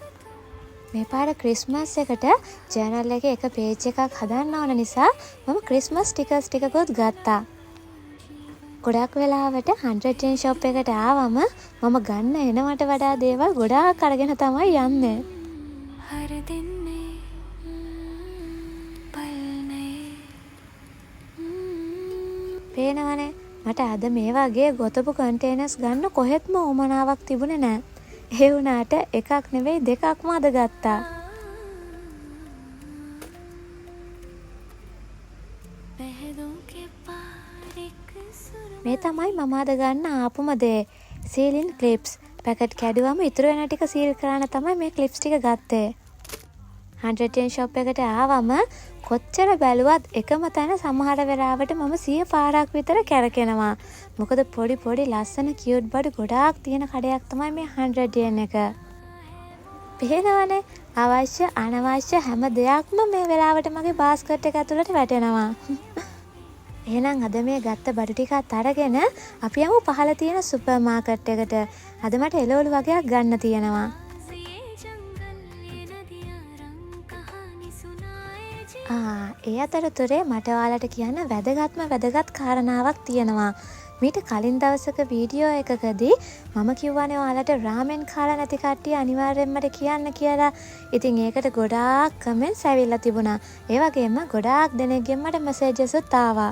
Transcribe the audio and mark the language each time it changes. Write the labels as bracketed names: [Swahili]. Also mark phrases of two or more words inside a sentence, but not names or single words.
[Sinhala] මේ පාර ක්‍රිස්මස් එකට ජර්නල් එකේ එක පේජ් එකක් හදන්න ඕන නිසා මම [English] Christmas stickers [Sinhala] ටිකකුත් ගත්තා. ගොඩක් වෙලාවට 100 ෂොප් එකට ආවම මම ගන්න එනවට වඩා දේවල් ගොඩාක් අරගෙන තමයි යන්නේ. [Hindi] हर दिन में पल नए [Sinhala] පේනවනේ මට අද මේ වගේ ගොතපු කන්ටේනර්ස් ගන්න කොහෙත්ම උමනාවක් තිබුණේ නැහැ. ඒ වුණාට එකක් නෙවෙයි දෙකක්ම අද ගත්තා. [Hindi] पहलों के पार एक सुर [Sinhala] මේ තමයි මම අද ගන්න ආපුම දේ. [English] sealing clips. [Sinhala] පැකට් කැඩුවම ඉතුරු වෙන ටික සීල් කරන්න තමයි මේ ක්ලිප්ස් ටික ගත්තේ. 100 ෂොප් එකට ආවම කොච්චර බැලුවත් එකම තැන සමහර වෙලාවට මම 100 පාරක් විතර කැරකෙනවා. මොකද පොඩි ලස්සන කියුට් බඩු ගොඩාක් තියෙන කඩයක් තමයි මේ 100 එක. පේනවනේ අවශ්‍ය අනවශ්‍ය හැම දෙයක්ම මේ වෙලාවට මගේ බාස්කට් එක ඇතුළට වැටෙනවා. එහෙනම් අද මේ ගත්ත බඩු ටිකත් අරගෙන අපි යමු පහළ තියෙන [English] super market [Sinhala] එකට. අද මට එළවලු වගේක් ගන්න තියෙනවා. [Hindi] ये जंगल ये नदियां रंग कहानी सुनाए जी [Sinhala] ඒ අතරතුරේ මට ඔයාලට කියන්න වැදගත් කාරණාවක් තියෙනවා. මීට කලින් දවසක වීඩියෝ එකකදී මම කිව්වනේ ඔයාලට රාමෙන් කාලා නැති කට්ටිය අනිවාර්යෙන්ම මට කියන්න කියලා. ඉතින් ඒකට ගොඩාක් කමෙන්ට්ස් ඇවිල්ලා තිබුණා. ඒ වගේම ගොඩාක් දෙනෙක්ගෙන් මට මෙසේජස් උත් ආවා.